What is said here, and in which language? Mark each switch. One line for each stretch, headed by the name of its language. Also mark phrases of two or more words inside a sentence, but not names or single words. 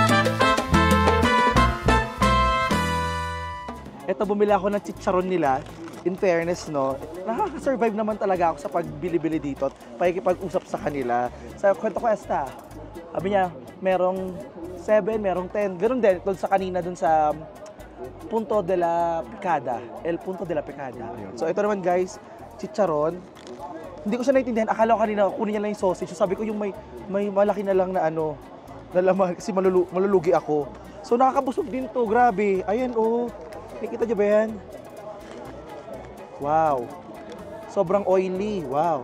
Filipino: Ito, bumili ako ng chicharon nila.
English: in fairness,
Filipino: no, nakaka-survive naman talaga ako sa pagbili-bili dito at pakikipag-usap sa kanila. Sa Kwento Cuesta, sabi niya, merong 7, merong 10. Ganun din, doon sa kanina, doon sa Punto de la Picada. El Punto de la Picada. Ayun. So, ito naman guys, chicharon. Hindi ko siya naintindihan. Akala ko kanina, kunin niya lang yung sausage. So, sabi ko yung may malaki na lang na ano, na laman, kasi malulugi ako. So, nakakabusog din to. Grabe. Ayan, oh. Nakikita niyo ba yan? Wow. Sobrang oily. Wow.